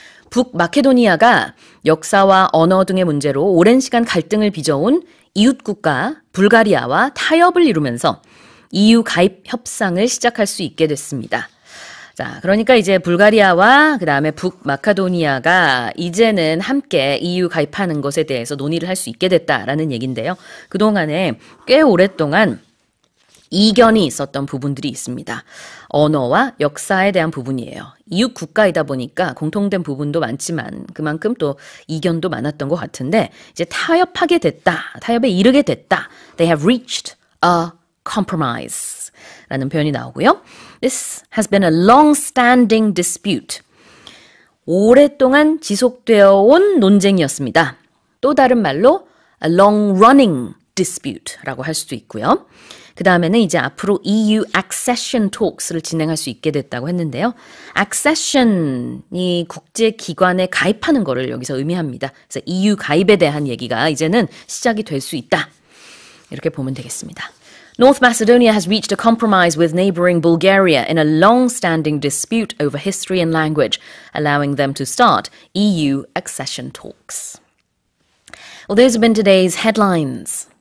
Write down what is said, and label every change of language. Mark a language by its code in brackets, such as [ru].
[ko] 북마케도니아가 역사와 언어 등의 문제로 오랜 시간 갈등을 빚어온 이웃국가 불가리아와 타협을 이루면서 EU 가입 협상을 시작할 수 있게 됐습니다. 자, 그러니까 이제 불가리아와 그 다음에 북마카도니아가 이제는 함께 EU 가입하는 것에 대해서 논의를 할 수 있게 됐다라는 얘기인데요. 그동안에 꽤 오랫동안 이견이 있었던 부분들이 있습니다. 언어와 역사에 대한 부분이에요. 이웃 국가이다 보니까 공통된 부분도 많지만 그만큼 또 이견도 많았던 것 같은데 이제 타협하게 됐다. 타협에 이르게 됐다. [en] They have reached a compromise [ko] 라는 표현이 나오고요. [en] This has been a long-standing dispute. [ko] 오랫동안 지속되어 온 논쟁이었습니다. 또 다른 말로 [en] a long-running dispute [ko] 라고 할 수도 있고요. 그 다음에는 이제 앞으로 [en] EU accession talks [ko] 를 진행할 수 있게 됐다고 했는데요. accession이 국제기관에 가입하는 거를 여기서 의미합니다. 그래서 EU 가입에 대한 얘기가 이제는 시작이 될 수 있다. 이렇게 보면 되겠습니다. [en] North Macedonia has reached a compromise with neighboring Bulgaria in a long-standing dispute over history and language, allowing them to start EU accession talks. Well, those have been today's headlines.